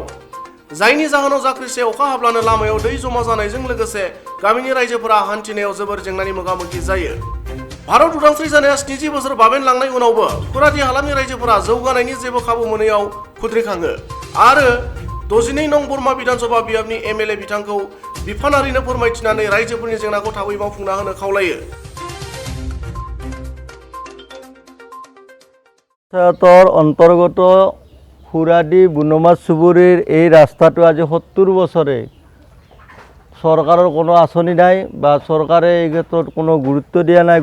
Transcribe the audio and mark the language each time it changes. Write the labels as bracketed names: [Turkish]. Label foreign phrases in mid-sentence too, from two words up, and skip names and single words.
[Bodo] जायनि जाहोनाव जाख्रिसे अखा हाब्लानो लामायाव दै जमा जानायजों लोगोसे गामिनि रायजोफोरा हान्थिनायाव जोबोर जेंनानि मोगा-मोगि जायो। भारत उदांस्रि जानाया 70 बोसोर बाबेनलांनाय उनावबो हुराटी हालामनि रायजोफोरा जौगानायनि जेबो खाबु मोनैयाव खुद्रिखाङो आरो 62 नं बरमा विधानसभा बियाबनि एमएलए बिथांखौ बिफानारिनो फोरमायथिनानै रायजोफोरनि जेंनाखौ थाबै मावफुंना होनो खावलायो। [Assamese] অন্তর্গত হুরাটি বুনমাছ চুবুৰীৰ এই ৰাস্তাটো আজি 70 বছৰে চৰকাৰৰ কোনো আঁচনি নাই বা চৰকাৰে এই ক্ষেত্ৰত কোনো গুৰুত্ব দিয়া নাই।